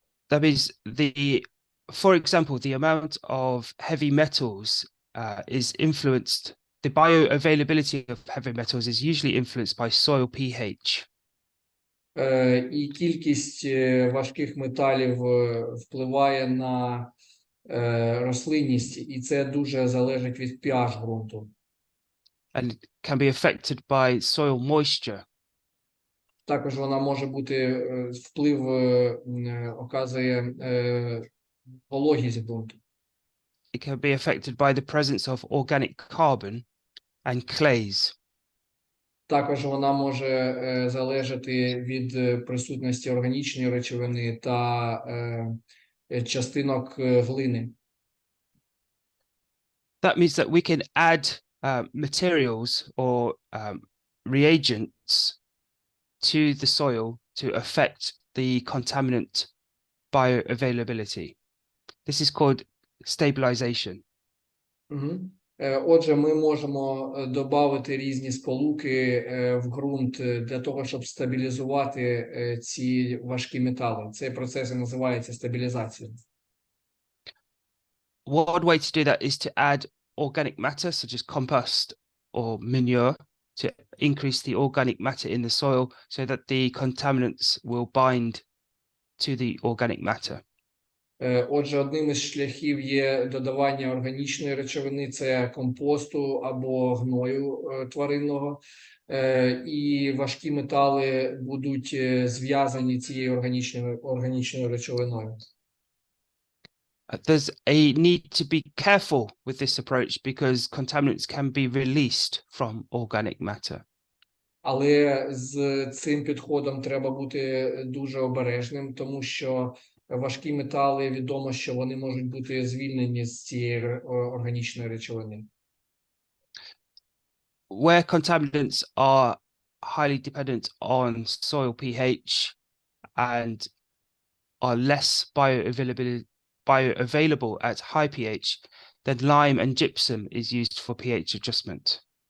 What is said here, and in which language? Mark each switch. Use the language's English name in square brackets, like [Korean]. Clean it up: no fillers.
[English] That means for example, the amount of heavy metals is influenced. The bioavailability of heavy metals is usually influenced by soil pH. [Ukrainian] І кількість важких металів впливає на рослинність, і це дуже залежить від pH ґрунту. [English] And it can be affected by soil moisture. [Ukrainian] Також вона може бути, вплив оказує вологість ґрунту. [English] It can be affected by the presence of organic carbon and clays. [Ukrainian] Також вона може залежати від присутності органічної речовини та частинок глини. [English] That means that we can add materials or reagents to the soil to affect the contaminant bioavailability. This is called stabilization. [Ukrainian] Отже, ми можемо додати різні сполуки в ґрунт для того, щоб стабілізувати ці важкі метали. Цей процес називається стабілізацією. [English] One way to do that is to add organic matter, such as compost or manure, to increase the organic matter in the soil so that the contaminants will bind to the organic matter. [Ukrainian] Отже, одним із шляхів є додавання органічної речовини, це компосту або гною тваринного, і важкі метали будуть зв'язані цією органічною речовиною. [English] There's a need to be careful with this approach because contaminants can be released from organic matter. [Ukrainian] Але з цим підходом треба бути дуже обережним, тому що важкі метали, відомо, що вони можуть бути звільнені з цієї органічної речовини. [English] Where contaminants are highly dependent on soil pH and are less bioavailable at high pH, then lime and gypsum is used for pH adjustment.